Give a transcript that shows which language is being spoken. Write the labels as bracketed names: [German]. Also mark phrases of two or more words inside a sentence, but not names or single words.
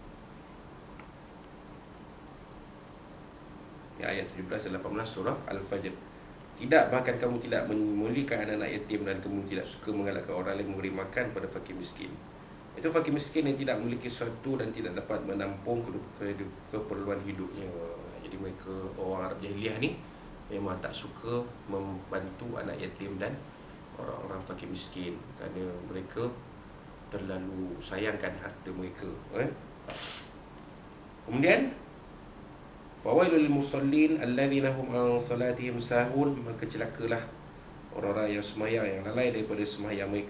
[Malay] Ayat 17 dan 18 surah Al-Fajr. Tidak, bahkan kamu tidak memuliakan anak-anak yatim dan kamu tidak suka menggalakkan orang lain memberi makan pada fakir miskin. Itu fakir miskin yang tidak memiliki sesuatu dan tidak dapat menampung keperluan hidupnya. Jadi mereka, orang Arab Jahiliyah ni memang tak suka membantu anak yatim dan orang-orang fakir miskin kerana mereka terlalu sayangkan harta mereka. Kemudian [Arabic] فويل للمصلين الذين هم عن صلاتهم ساهون, [Malay] maka celakalah orang-orang yang sembahyang yang lalai daripada sembahyang mereka.